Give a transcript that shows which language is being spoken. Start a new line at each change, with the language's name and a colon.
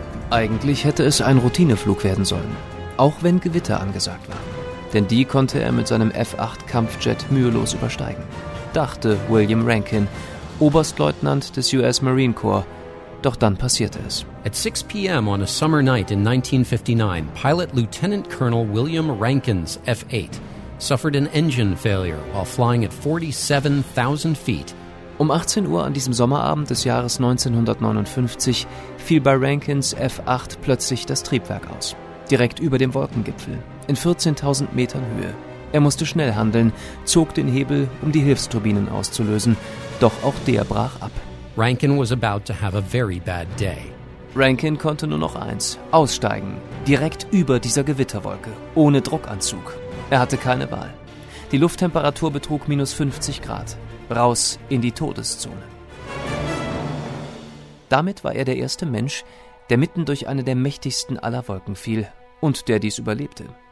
German: Eigentlich hätte es ein Routineflug werden sollen, auch wenn Gewitter angesagt waren. Denn die konnte er mit seinem F-8-Kampfjet mühelos übersteigen, dachte William Rankin, Oberstleutnant des US Marine Corps. Doch dann passierte es.
English: At 6 p.m. on a summer night in 1959, Pilot Lieutenant Colonel William Rankin's F-8 suffered an engine failure while flying at 47,000 feet.
German: Um 18 Uhr an diesem Sommerabend des Jahres 1959 fiel bei Rankins F-8 plötzlich das Triebwerk aus. Direkt über dem Wolkengipfel, in 14.000 Metern Höhe. Er musste schnell handeln, zog den Hebel, um die Hilfsturbinen auszulösen. Doch auch der brach ab.
English: Rankin was about to have a very bad day.
German: Rankin konnte nur noch eins, aussteigen, direkt über dieser Gewitterwolke, ohne Druckanzug. Er hatte keine Wahl. Die Lufttemperatur betrug minus 50 Grad. Raus in die Todeszone. Damit war er der erste Mensch, der mitten durch eine der mächtigsten aller Wolken fiel und der dies überlebte.